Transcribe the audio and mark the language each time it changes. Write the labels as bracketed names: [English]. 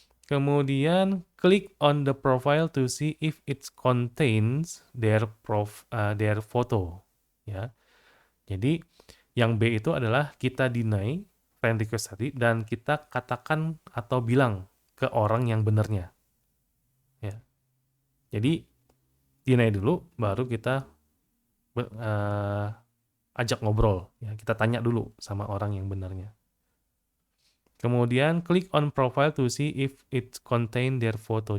[Indonesian] Kemudian [English] click on the profile to see if it contains their photo. [Indonesian] Ya. Jadi yang B itu adalah kita deny friend request tadi dan kita katakan atau bilang ke orang yang benernya. Ya. Jadi deny dulu, baru kita ajak ngobrol. Ya. Kita tanya dulu sama orang yang benernya. Kemudian [English] klik on profile to see if it contain their photo.